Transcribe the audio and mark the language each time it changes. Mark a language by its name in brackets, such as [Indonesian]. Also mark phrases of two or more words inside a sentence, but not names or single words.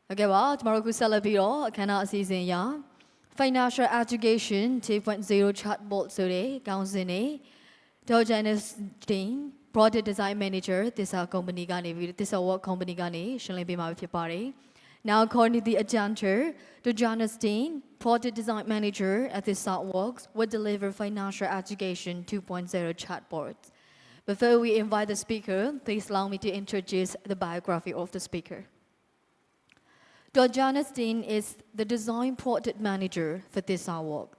[Burmese] Okay ပါကျွန်တော်တို့ခုဆက်လက်ပြီးတော့အခမ်းအနားအစီအစဉ်အရ Financial Education 2.0 Chatbot ဆိုတဲ့ခေါင်းစဉ်နဲ့ Janice [English] Product Design Manager [Burmese] Thitsa Company ကနေပြီး ThitsaWorks Company ကနေရှင်းလင်းပေးမှာဖြစ်ပါတယ် [English] Now according to the agenda, Janice Product Design Manager at ThitsaWorks will deliver Financial Education 2.0 Chatbot. Before we invite the speaker, please allow me to introduce the biography of the speaker. Janice is the Design Product Manager for ThitsaWorks.